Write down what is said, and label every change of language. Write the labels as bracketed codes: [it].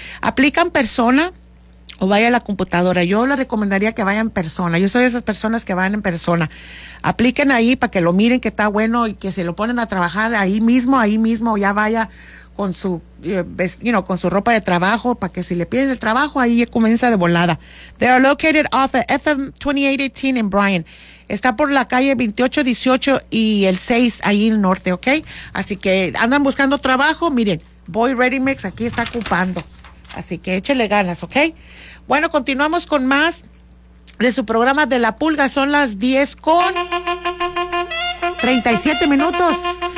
[es] Aplican persona o vaya a la computadora. Yo le recomendaría que vaya en persona. Yo soy de esas personas que van en persona. Apliquen ahí para que lo miren, que está bueno, y que se lo ponen a trabajar ahí mismo, ya vaya con su, con su ropa de trabajo, para que si le piden el trabajo, ahí comienza de volada. [en] They are located off of FM 2818 in Bryan. [es] Está por la calle 2818 y el 6, ahí en el norte, ¿ok? Así que andan buscando trabajo, miren, Boyd Ready Mix aquí está ocupando. Así que échele ganas, ¿ok? Bueno, continuamos con más de su programa de La Pulga. Son las 10:37.